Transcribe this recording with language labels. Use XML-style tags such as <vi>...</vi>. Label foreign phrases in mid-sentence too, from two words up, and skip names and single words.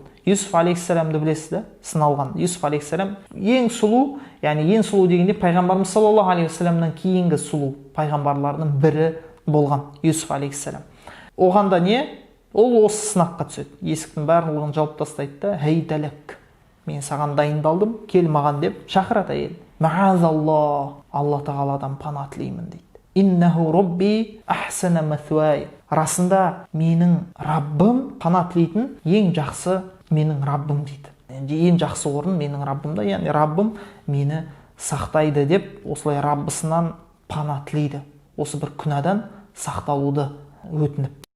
<kk>Юсуф алейхиссаламды білесіз да, сыналған. Юсуф алейхиссалам ең сұлу, яғни ең сұлу дегенде пайғамбарымыз</kk> <ar>صلى الله عليه وسلم</ar> <kk>кейінгі сұлу пайғамбарлардың бірі болған Юсуф алейхиссалам. Оған да не? Ол осы сынаққа түседі. Есіктің барлығын жауып тастайды да, «Хейдәләк, мен саған дайындалдым, кел маған» деп шақырады әйел. «Маазалла, алла тағаладан пана тілеймін» дейді.</kk> <ar>إنه ربي أحسن مثواي».</ar> <kk>Расында менің Раббым, пана тілейтін ең жақсы менің Раббым дейді. Ең жақсы орын менің Раббымда, яғни Раббым мені сақтайды деп, осылай Раббысынан пана тілейді. Осы бір күнәдан сақталуды өтініп.</kk>